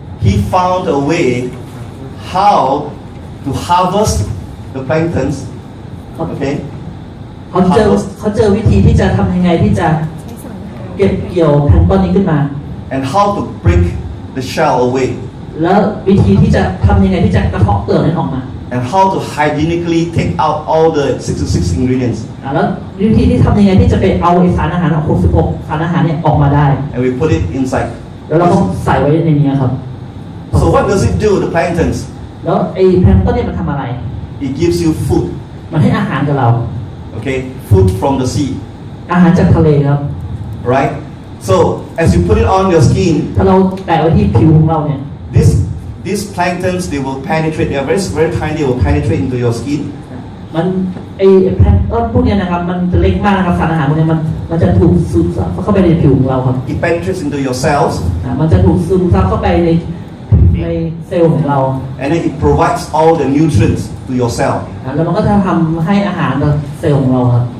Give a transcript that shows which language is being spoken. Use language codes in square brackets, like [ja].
[en] He found a way how to harvest the planktons. Okay, [th] เขาเจอวิธีที่จะทำยังไงที่จะเก็บเกี่ยวแพลงก์ต้นนี้ขึ้นมา [en] and how to break the shell away, [th] แล้ววิธีที่จะทำยังไงที่จะกระเทาะเปลือกนั้นออกมา [en] and how to hygienically take out all the 66 ingredients. [th] แล้ววิธีที่ทำยังไงที่จะไปเอาสารอาหาร66สารอาหารเนี่ยออกมาได้ [en] And we put it inside. [th] แล้วเราต้องใส่ไว้ในนี้ครับ [en] So what does it do, the planktons? [th] แล้วไอ้แพลงก์ต้นเนี่ยมันทำอะไร [en] It gives you food. [th] มันให้อาหารกับเรา [en] Okay, food from the sea, [th] อาหารจากทะเลครับ [en] right? So as you put it on your skin, [th] ถ้าเราแตะไว้ที่ผิวของเราเนี่ย [en] these planktons, they will penetrate. They are very very tiny. They will penetrate into your skin, [th] มันไอ้แพลงก์ต้นพวกเนี้ยนะครับมันจะเล็กมากนะครับสารอาหารพวกเนี้ยมันจะถูกซึมซับเข้าไปในผิวของเราครับ [en] it penetrates into your cells, [th] มันจะถูกซึมซับเข้าไปในเซลล์ของเรา [en] and then it provides all the nutrients to your cell. [th] แล้วมันก็จะทำให้อาหารกับเซลล์ของเราครับ